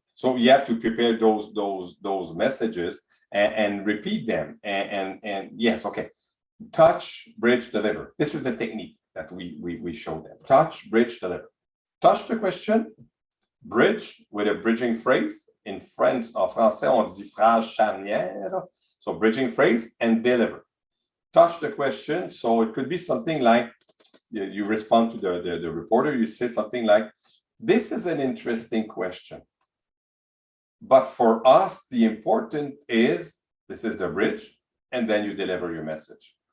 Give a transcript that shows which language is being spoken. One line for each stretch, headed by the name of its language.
English: So you have to prepare those messages and repeat them. And yes, okay. Touch, bridge, deliver. This is the technique that we show them. Touch, bridge, deliver. Touch the question, bridge with a bridging phrase. In French,
French: en français, on dit phrase charnière.
English: So bridging phrase and deliver. Touch the question. So it could be something like, you respond to the reporter, you say something like, this is an interesting question. But for us, the important is, this is the bridge, and then you deliver your message.